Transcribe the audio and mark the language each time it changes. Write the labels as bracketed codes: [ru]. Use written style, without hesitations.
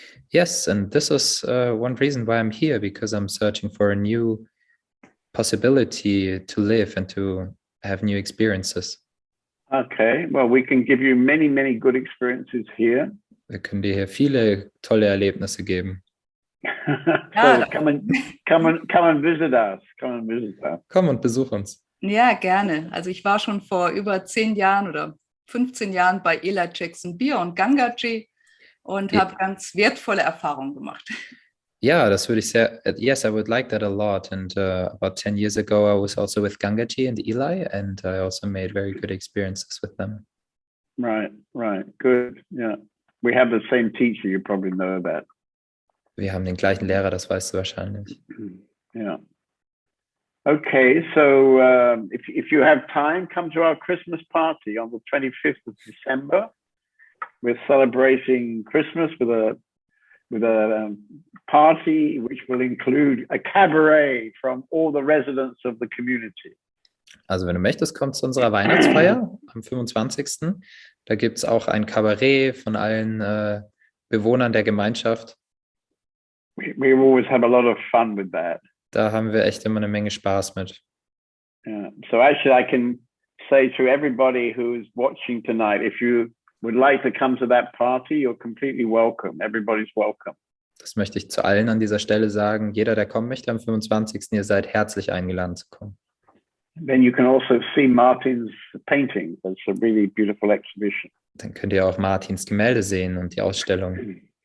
[en] Yes, and this is one reason why I'm here, because I'm searching for a new possibility to live and to have new experiences. Okay, well, we can give you many, many good experiences here. [de] Wir können dir hier viele tolle Erlebnisse geben. [en] So come and visit us. [de] Komm und besuch uns. Ja, gerne. Also ich war schon vor über 10 Jahren oder 15 Jahren bei Ela Jackson Beer und Gangaji und habe ganz wertvolle Erfahrungen gemacht. Ja, das würde ich sehr. [en] Yes, I would like that a lot. And about 10 years ago, I was also with Gangaji and Eli, and I also made very good experiences with them. Right. Good. Yeah. We have the same teacher, you probably know that. [de] Wir haben den gleichen Lehrer, das weißt du wahrscheinlich. [en] Yeah. Okay, so if you have time, come to our Christmas party on the 25th of December. We're celebrating Christmas with a party which will include a cabaret from all the residents of the community. [de] Also wenn du möchtest, komm zu unserer Weihnachtsfeier am 25. Da gibt es auch ein Kabarett von allen Bewohnern der Gemeinschaft. [en] We always have a lot of fun with that. [de] Da haben wir echt immer eine Menge Spaß mit. [en] Yeah. So actually I can say to everybody who's watching tonight, if you would like to come to that party, you're completely welcome. Everybody's welcome. [de] Das möchte ich zu allen an dieser Stelle sagen. Jeder, der kommen möchte am 25. Ihr seid herzlich eingeladen zu kommen. [en] Then you can also see Martin's painting. It's a really beautiful exhibition. [de] Dann könnt ihr auch Martins Gemälde sehen und die Ausstellung.